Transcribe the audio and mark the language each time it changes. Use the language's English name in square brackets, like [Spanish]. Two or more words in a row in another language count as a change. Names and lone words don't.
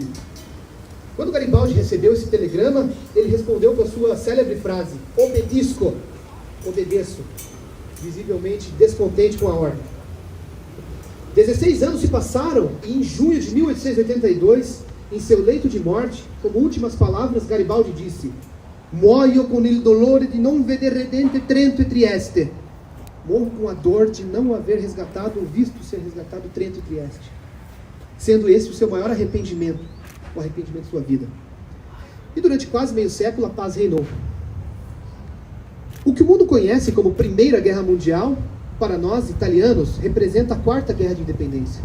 [Portuguese] Quando Garibaldi recebeu esse telegrama, ele respondeu com a sua célebre frase: "Obedisco", obedeço, visivelmente descontente com a ordem. 16 anos se passaram e em junho de 1882, em seu leito de morte, como últimas palavras, [Italian] Garibaldi disse: "Muoio con il dolore di non veder redente Trento e Trieste." [Portuguese] Morro com a dor de não haver resgatado ou visto ser resgatado Trento e Trieste, sendo esse o seu maior arrependimento, o arrependimento de sua vida. E durante quase meio século a paz reinou. O que o mundo conhece como Primeira Guerra Mundial, para nós, italianos, representa a Quarta Guerra de Independência.